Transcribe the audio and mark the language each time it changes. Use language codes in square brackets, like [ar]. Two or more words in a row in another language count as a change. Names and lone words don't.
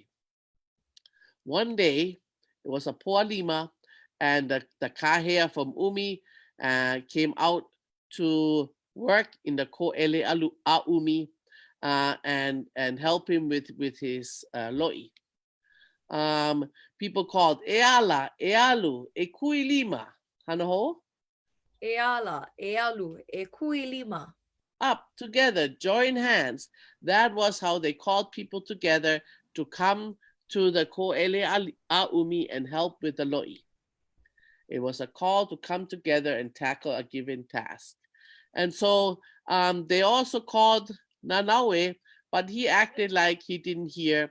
[en] One day, it was a poalima, and the kahea from Umi came out to work in the [haw] ko'ele a Umi [en] and help him with his lo'i. People called [haw] eala, ealu, e kui lima, hanaho. e ala, e alu, e kuilima. [en] Up together, join hands. That was how they called people together to come to the Ko'ele Aumi and help with the lo'i. It was a call to come together and tackle a given task. And so they also called Nanaue, but he acted like he didn't hear.